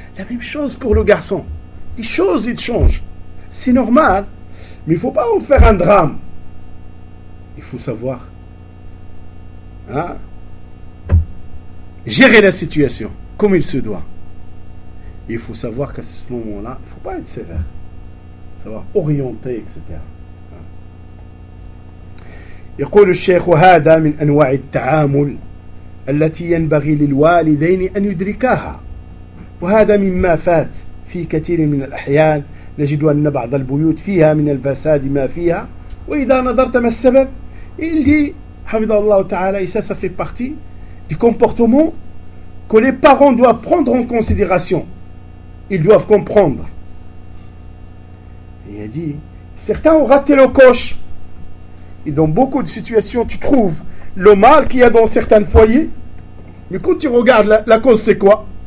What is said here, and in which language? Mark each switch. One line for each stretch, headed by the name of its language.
French: La même chose pour le garçon. Les choses, ils changent. C'est normal, mais il ne faut pas en faire un drame. Il faut savoir gérer la situation comme il se doit. Et il faut savoir qu'à ce moment-là, il ne faut pas être sévère. Savoir orienter, etc.
Arabic: يقول الشيخ هذا من أنواع التعامل التي ينبغي للوالدين أن يدركاها وهذا مما فات في كثير من الأحيان نجد أن بعض البيوت فيها من الفساد ما فيها وإذا نظرت ما السبب
French: il dit
Arabic: حفظ الله تعالى
French: et ça fait partie du comportement que les parents doivent prendre en considération. Ils doivent comprendre. Il a dit certains ont raté le coche. Et dans beaucoup de situations, tu trouves le mal qu'il y a dans certains foyers. Mais quand tu regardes, la cause, c'est quoi?